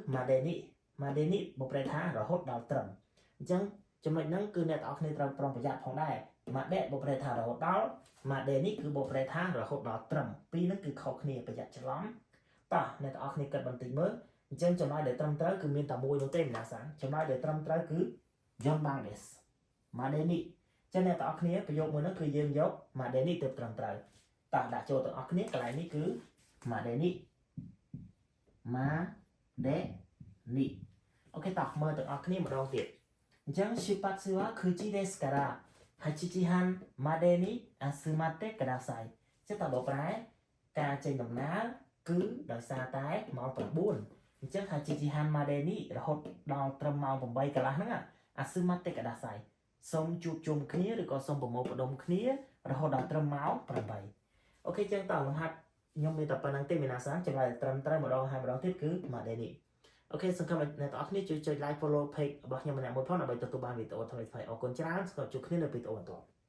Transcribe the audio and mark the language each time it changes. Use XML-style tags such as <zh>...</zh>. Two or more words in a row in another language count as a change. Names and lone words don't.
<km>madeni បកប្រែថារហូតដល់ត្រឹមអញ្ចឹងចំណុចហ្នឹងគឺអ្នកទាំងអស់គ្នាត្រូវប្រុងប្រយ័ត្នផងដែរ made បកប្រែថារហូតដល់ madeni គឺបកប្រែថារហូតដល់ត្រឹមពីរហ្នឹងគឺខុសគ្នាប្រយ័ត្នច្រឡំតោះអ្នកទាំងអស់គ្នាគិតបន្តិចមើលអញ្ចឹងចម្លើយដែលត្រឹមត្រូវគឺមានតែមួយនោះទេ皆さんចម្លើយដែលត្រឹមត្រូវគឺ</km> <ja>4番です</ja> <km>madeni ចឹងអ្នកទាំងអស់គ្នាប្រយោគមួយហ្នឹងគឺយើងយក madeni ទៅត្រឹមត្រូវតោះដាក់ចូលទាំងអស់គ្នាកន្លែងនេះគឺ madeni អូខេតោះមើលទាំងអស់គ្នាម្ដងទៀតអញ្ចឹង</km> <ja>出発は9ですから 8 時半までに集まってくださ</ja> <km>いចឹងតើបកប្រែការចេញដំណើរគឺដោយសារតែម៉ោង9អញ្ចឹង</km> <ja>8 時半までに</ja> <km>រហូតដល់ត្រឹមម៉ោង8កន្លះហ្នឹង</km> <ja>集まってください</ja> <km>សូមជួបជុំគ្នាឬក៏សូមប្រមូលផ្ដុំគ្នារហូតដល់ត្រឹមម៉ោង8អូខេចឹងតើលំហាត់ខ្ញុំមានតែប៉ុណ្្នឹងទេ皆さんចម្លើយត្រឹមត្រូវម្ដងហើយម្ដងទៀតគឺ madeni អូខេសង្ឃឹមអ្នកទាំងអស់គ្នាជួយចុច</km> <en>like follow page</en> <km>របស់ខ្ញុំម្នាក់មួយផងដើម្បីទទួលបានវីដេអូថ្មីៗអរគុណច្រើនស្គាល់ជួបគ្នានៅវីដេអូបន្ត</km>